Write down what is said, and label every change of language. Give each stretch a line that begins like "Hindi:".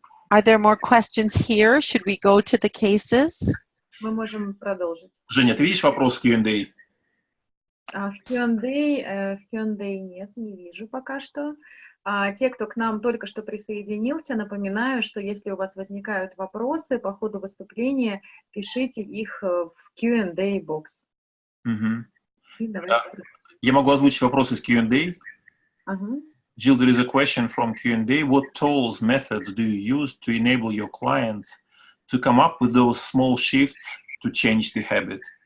English: Are there more questions here? Should we go to the cases?
Russian: Мы можем продолжить. Женя, ты видишь вопрос в Q&A? В Q&A нет, не вижу пока что. А те, кто к нам только что присоединился, напоминаю, что если у вас возникают вопросы по ходу выступления, пишите их в Q&A бокс. И давайте. Я могу озвучить вопрос из Q&A. Ага.
English: Jill, there is a question from Q&A. What tools, methods do you use to enable your clients to come up with those small shifts to change the habit?